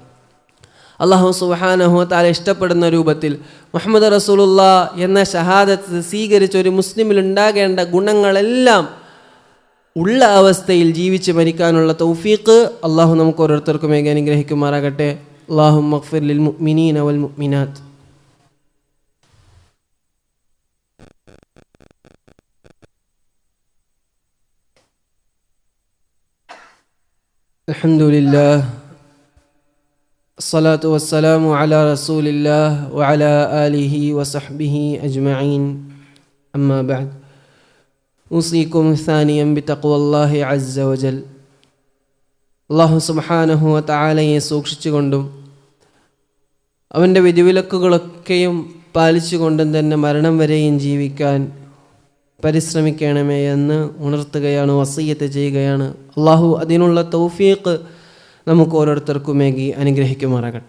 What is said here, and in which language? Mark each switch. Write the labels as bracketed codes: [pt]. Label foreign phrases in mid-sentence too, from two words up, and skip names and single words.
[ar] الله سبحانه وتعالى [ml] ഇഷ്ടപ്പെടുന്ന രൂപത്തിൽ [ar] محمد رسول الله [ml] എന്ന ഷഹാദത്ത് സ്വീകരിച്ച ഒരു മുസ്ലിമിൽ ഉണ്ടാകേണ്ട ഗുണങ്ങളെല്ലാം ഉള്ള അവസ്ഥയിൽ ജീവിച്ച് മരിക്കാനുള്ള തൗഫീഖ് അള്ളാഹു നമുക്ക് ഓരോരുത്തർക്കും അനുഗ്രഹിക്കുമാറാകട്ടെ. [ar] اللهم اغفر للمؤمنين والمؤمنات. അൽഹംദുലില്ലാഹ് الصلاة والسلام على رسول الله وعلى آله وصحبه أجمعين أما بعد أوصيكم ثانيا بتقوى الله عز وجل. الله سبحانه وتعالى [ml] സൂക്ഷിച്ചുകൊണ്ടും അവൻ്റെ വിധിവിലക്കുകളൊക്കെയും പാലിച്ചുകൊണ്ടും തന്നെ മരണം വരെയും ജീവിക്കാൻ പരിശ്രമിക്കണമേ എന്ന് ഉണർത്തുകയാണ്, വസിയ്യത്ത് ചെയ്യുകയാണ്. അല്ലാഹു അതിനുള്ള തൗഫീഖ് നമുക്ക് ഓരോരുത്തർക്കുമേകി അനുഗ്രഹിക്കുമാറാകട്ടെ.